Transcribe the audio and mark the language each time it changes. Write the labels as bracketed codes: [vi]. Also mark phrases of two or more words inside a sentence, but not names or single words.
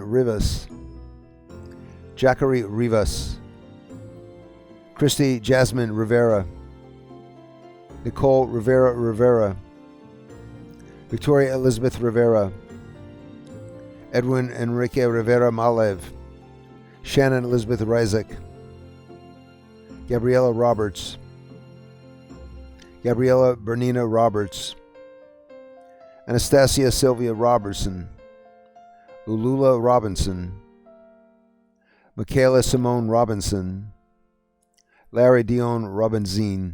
[en] Rivas, Jackery Rivas, Christy Jasmine Rivera, Nicole Rivera Rivera, Victoria Elizabeth Rivera, Edwin Enrique Rivera Malev, Shannon Elizabeth Reisig, Gabriella Roberts, Gabriella Bernina Roberts, Anastasia Sylvia Robertson, Ulula Robinson, Michaela Simone Robinson, Larry Dion Robinzine,